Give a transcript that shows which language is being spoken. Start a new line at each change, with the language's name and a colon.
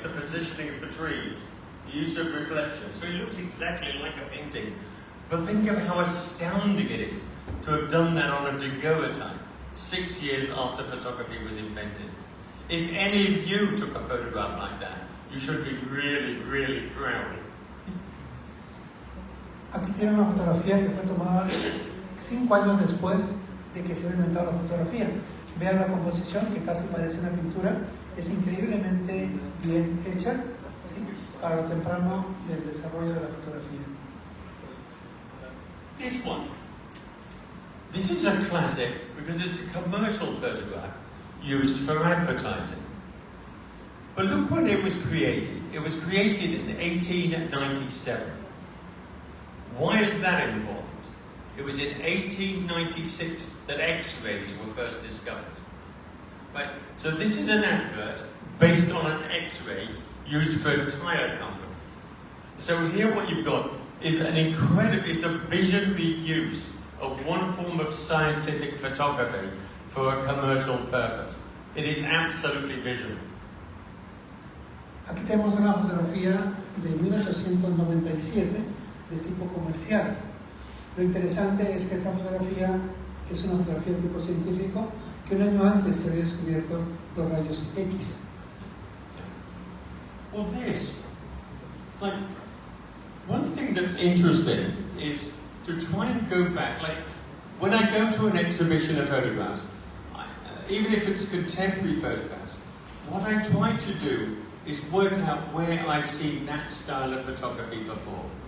English: The positioning of the trees, the use of reflection. So it looks exactly like a painting. But think of how astounding it is to have done that on a daguerreotype 6 years after photography was invented. If any of you took a photograph like that, you should be really, really proud.
Spanish: Aquí tiene una fotografía que fue tomada 5 años después de que se había inventado la fotografía. Vean la composición, que casi parece una pintura. Es increíblemente bien hecha, ¿sí?, para lo temprano del desarrollo de la fotografía.
English: This one. This is a classic because it's a commercial photograph used for advertising. But look when it was created. It was created in 1897. Why is that important? It was in 1896 that X-rays were first discovered. Right? So this is an advert based on an X-ray used for a tyre company. So here what you've got is it's a visionary use of one form of scientific photography for a commercial purpose. It is absolutely visionary.
Spanish: Aquí tenemos una fotografía de 1897 de tipo comercial. Lo interesante es que esta fotografía es una fotografía de tipo científico que un año antes se había descubierto los rayos X.
English: Well, one thing that's interesting is to try and go back. Like, when I go to an exhibition of photographs, even if it's contemporary photographs, what I try to do is work out where I've seen that style of photography before.